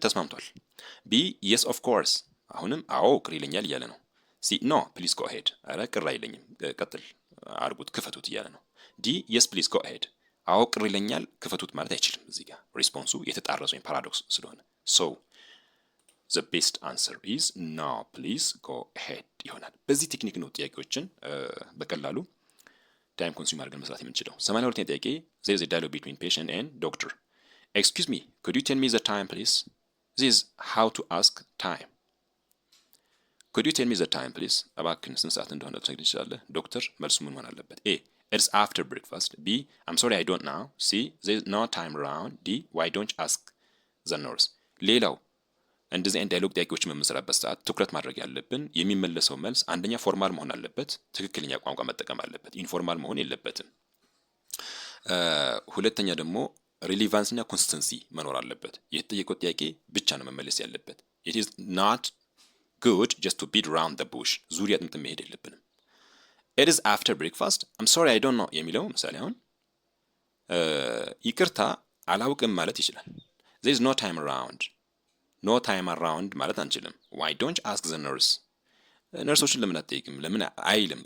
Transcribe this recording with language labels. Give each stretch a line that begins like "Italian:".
Amharic: ተስማምቷል። ቢ የስ ኦፍ ኮርስ አሁንም አዎ ቅር ይለኛል እያለ ነው። ሲ ኖ ፕሊዝ ጎ አሄድ አረ ቅር አይለኝም ቀጥል አርጉት ክፈቱት እያለ ነው። ዲ የስ ፕሊዝ ጎ አሄድ አዎ ቅር ይለኛል ክፈቱት ማለት አይችልም። እዚህ ጋር ሪስፖንሱ የተጣረሰ ወይም ፓራዶክስ ስለሆነ ሶ the best answer is no please go ahead ይሆናል። በዚህ ቴክኒክ ነው ጥያቄዎችን በቀላሉ ታይም ኮንሱም አድርገን መስራት የምንችለው። 82ኛ ጥያቄ there is a dialogue between patient and doctor.
English: Excuse me, could you tell me the time please? This is how to ask time. Could you tell me the time please?
Amharic: እባክህን ስንት ሰዓት እንደሆነ ትነግረኝ ትችላለህ? ዶክተር መልሱ ምን መሆን አለበት?
English: ኤ it's after breakfast, B I'm sorry I don't know, C there's no time around, D why don't you ask the nurse.
Amharic: ሌላው እንደዚህ አይነት ዳያሎግ ጥያቄዎችን በምንሰራበት ሰዓት ትኩረት ማድረግ ያለብን የሚመለሰው መልስ አንደኛ ፎርማል መሆን አለበት፣ ትክክለኛ ቋንቋ መጠቀም አለበት፣ ኢንፎርማል መሆን የለበትም። ሁለተኛ ደግሞ ሪሌቫንስ እና ኮንሲስተንሲ መኖር አለበት። የተጠየቀው ጥያቄ ብቻ ነው መመለስ ያለበት። it is not good just to beat around the bush ዙሪያ ጥምጥም መሄድ የለብንም። it is after breakfast I'm sorry I don't know የሚለው ምሳሌ አሁን ይቅርታ አላውቅም ማለት ይችላል። there is no time around ኖ ታይም አራውንድ ማለት አንችልም። ዋይ ዶንት አስክ ዘ ነርስ ነርሶችን ለምን አትጠይቅም? ለምን አይልም?